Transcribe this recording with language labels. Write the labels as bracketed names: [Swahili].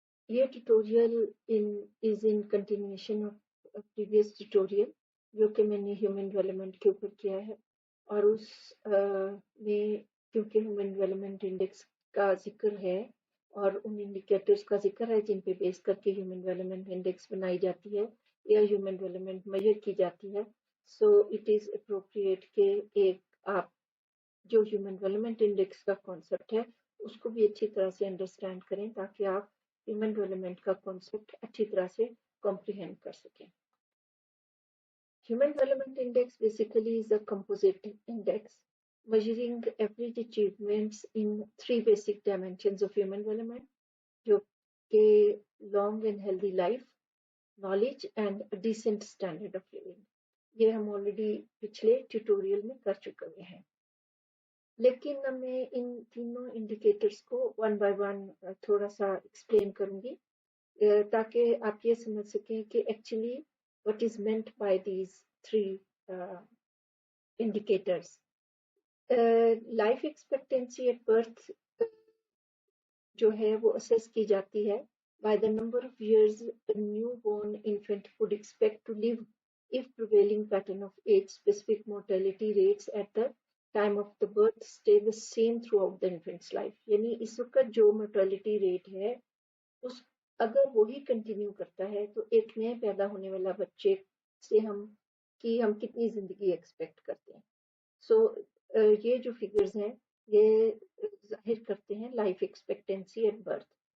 [Hindi] ये tutorial in continuation of previous tutorial जो कि मैंने ह्यूमन डेवलपमेंट के ऊपर किया है और उस में क्योंकि ह्यूमन डेवलपमेंट इंडेक्स का जिक्र है और उन इंडिकेटर्स का जिक्र है जिन पे बेस करके ह्यूमन डेवलपमेंट इंडेक्स बनाई जाती है या ह्यूमन डेवलपमेंट मेजर की जाती है। [English] so it is appropriate [Hindi] के एक आप जो ह्यूमन डेवलपमेंट इंडेक्स का कॉन्सेप्ट है उसको भी अच्छी तरह से अंडरस्टैंड करें ताकि आप ह्यूमन डेवलपमेंट का कॉन्सेप्ट अच्छी तरह से कॉम्प्रिहेंड कर सकें। [English] Human Development Index basically is a composite index measuring average achievements in three basic dimensions of human development, जो कि long and healthy life, knowledge and a decent standard of living. [Hindi] ये हम already पिछले tutorial में कर चुके हैं, लेकिन मैं इन तीनों इंडिकेटर्स को वन बाय वन थोड़ा सा एक्सप्लेन करूंगी ताकि आप ये समझ सकें कि actually [English] what is meant by these three indicators. Life expectancy at birth [Hindi] जो है वो [English] assess की जाती है by the number of years a newborn infant would expect to live if prevailing pattern of age-specific mortality rates at the time of the birth stay the same throughout the infant's life. [Hindi] यानी इस वक्त जो mortality rate है उस अगर वही continue करता है तो एक नए पैदा होने वाला बच्चे से हम कितनी जिंदगी एक्सपेक्ट करते हैं। सो ये जो फिगर्स हैं ये जाहिर करते हैं लाइफ एक्सपेक्टेंसी एट बर्थ।